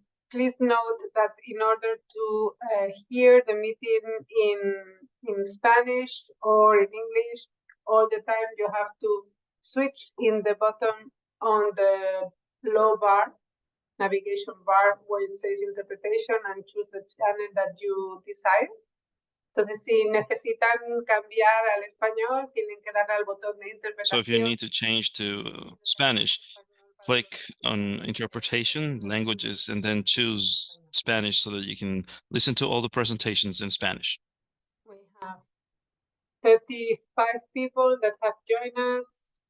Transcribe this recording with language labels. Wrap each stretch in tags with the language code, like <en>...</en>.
<en>Please note that in order to hear the meeting in Spanish or in English all the time, you have to switch in the button on the low bar, navigation bar, where it says interpretation, and choose the channel that you decide.</en> <es>Entonces, si necesitan cambiar al español, tienen que dar al botón de interpretación.</es> <en>So if you need to change to Spanish, click on interpretation, languages, and then choose Spanish so that you can listen to all the presentations in Spanish. We have 35 people that have joined us.</en>